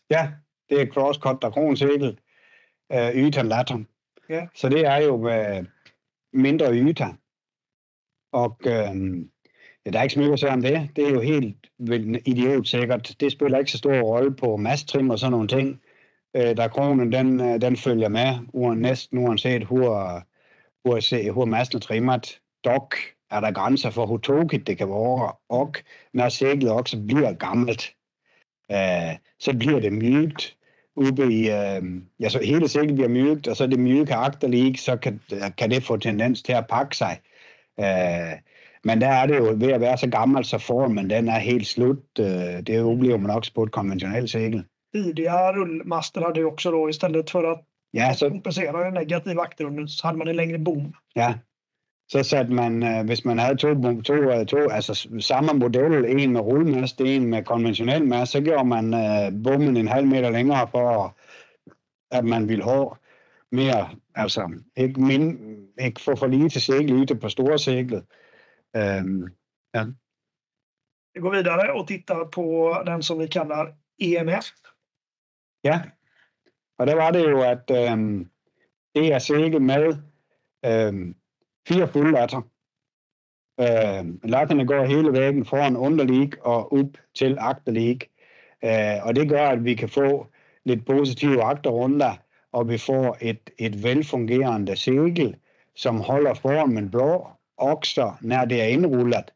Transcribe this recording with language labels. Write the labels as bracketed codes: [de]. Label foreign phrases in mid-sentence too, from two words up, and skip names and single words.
[sv] Ja, det är crosscut Dacron-segel, ytan latter. Ja. Så det är ju mindre yta. Och det är inte så mycket att säga om det. Det är ju helt idiotsäkert. Det spelar inte så stor roll på masttrim och [da] sådan nogle ting. Dacronen, den følger med, næsten uanset hvor masten er trimmet. Dog er der grænser for, hvor tåget det kan være, og når seglet også bliver gammelt, så bliver det mjukt. Så hele seglet bliver mjukt, og så det mjuke agterlig, så kan det få tendens til at pakke sig. Men der er det jo ved at være så gammel, så formen den er helt slut. Det oplever man også på et konventionelt segel. [sv] Tidiga rullmaster hade ju också då istället för att kompensera en negativ akterrunda så hade man en längre bom. Ja, så satte man, [da] hvis man havde to altså samme model, en med rullmast, en med konventionel mast, så gjorde man bommen en halv meter længere for, at man ville have mere, altså ikke få for lige til segelyte på store seglet. Ja. [sv] Vi går vidare och tittar på den som vi kallar EMS. [da] Ja, og der var det jo, at det er segel med 4 fuldlatter. Latterne går hele væggen foran underlig og op til agterlig. Og det gør, at vi kan få lidt positive agterrunder, og vi får et velfungerende segel, som holder formen blå, også når det er indrullet.